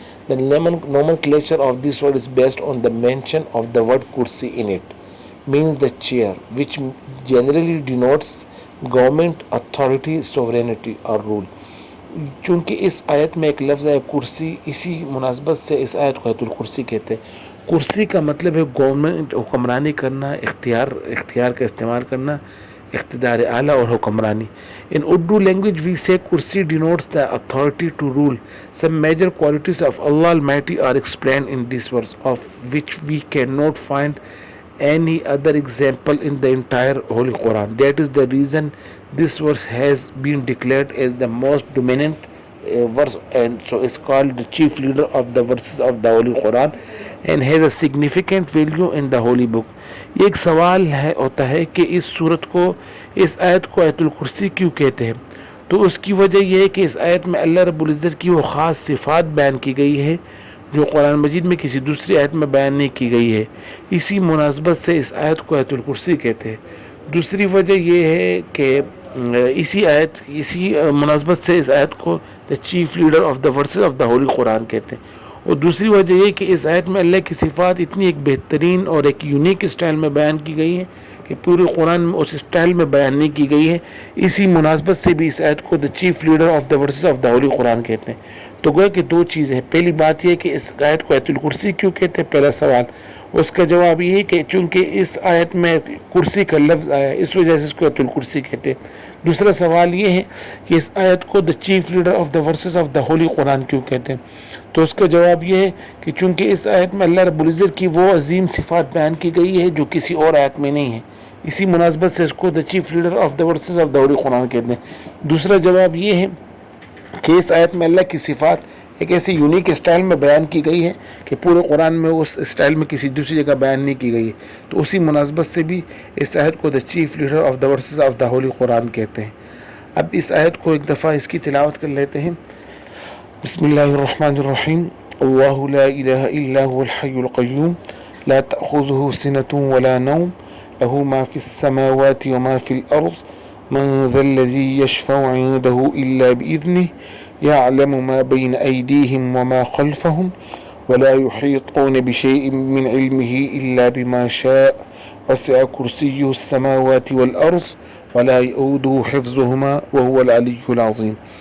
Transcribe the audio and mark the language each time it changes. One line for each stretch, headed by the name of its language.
English: The nomenclature of this word is based on the mention of the word kursi in it, means the chair, which generally denotes government, authority, sovereignty or rule.
Urdu: چونکہ اس آیت میں ایک لفظ ہے کرسی, اسی مناسبت سے اس آیت کو آیت الکرسی کہتے ہیں. کرسی کا مطلب ہے گورنمنٹ, حکمرانی کرنا, اختیار کا استعمال کرنا, اقتدار اعلیٰ اور حکمرانی.
English: In Urdu language we say kursi denotes the authority to rule. Some major qualities of Allah Almighty are explained in this verse, of which we cannot find any other example in the entire Holy Quran. That is the reason this verse has been declared as the most dominant verse, and so is called the chief leader of the verses of the Holy Quran and has a significant value in the Holy Book.
Urdu: یہ ایک سوال ہوتا ہے کہ اس صورت کو, اس آیت کو آیت الکرسی کیوں کہتے ہیں. تو اس کی وجہ یہ ہے کہ اس آیت میں اللہ رب العزت کی وہ خاص صفات بیان کی گئی ہے جو قرآن مجید میں کسی دوسری آیت میں بیان نہیں کی گئی ہے. اسی مناسبت سے اس آیت کو آیت الکرسی کہتے ہیں. دوسری وجہ یہ ہے کہ اسی مناسبت سے اس آیت کو
English: the chief leader of the verses of the holy Quran
Urdu: کہتے ہیں. اور دوسری وجہ یہ کہ اس آیت میں اللہ کی صفات اتنی ایک بہترین اور ایک یونیک اسٹائل میں بیان کی گئی ہیں کہ پورے قرآن میں اس اسٹائل میں بیان نہیں کی گئی ہے. اسی مناسبت سے بھی اس آیت کو
English: the chief leader of the verses of the holy Quran
Urdu: کہتے ہیں. تو گویا کہ 2 چیزیں ہیں. پہلی بات یہ کہ اس آیت کو آیت الکرسی کیوں کہتے ہیں, پہلا سوال. اس کا جواب یہ ہے کہ چونکہ اس آیت میں کرسی کا لفظ آیا اس وجہ سے اس کو آیت الکرسی کہتے ہیں. دوسرا سوال یہ ہے کہ اس آیت کو
English: the chief leader of the verses of the holy Quran
Urdu: کیوں کہتے ہیں. تو اس کا جواب یہ ہے کہ چونکہ اس آیت میں اللہ رب العزت کی وہ عظیم صفات بیان کی گئی ہے جو کسی اور آیت میں نہیں ہے, اسی مناسبت سے اس کو
English: the chief leader of the verses of the holy Quran
Urdu: کہتے ہیں. دوسرا جواب یہ ہے کہ اس آیت میں اللہ کی صفات ایک ایسی یونیک اسٹائل میں بیان کی گئی ہے کہ پورے قرآن میں اس اسٹائل میں کسی دوسری جگہ بیان نہیں کی گئی ہے. تو اسی مناسبت سے بھی اس آیت کو
English: the chief leader of the verses of the holy Quran
Urdu: کہتے ہیں. اب اس آیت کو ایک دفعہ اس کی تلاوت کر لیتے ہیں.
Arabic: بسم اللہ الرحمن الرحیم. اللہ لا الہ الا هو الحی القیوم لا تأخذه سنة ولا نوم له ما في السماوات وما في الأرض من ذا الذي يشفع عنده إلا بإذنه يعلم ما بين أيديهم وما خلفهم ولا يحيطون بشيء من علمه إلا بما شاء وسع كرسيه السماوات والأرض ولا يؤوده حفظهما وهو العلي العظيم.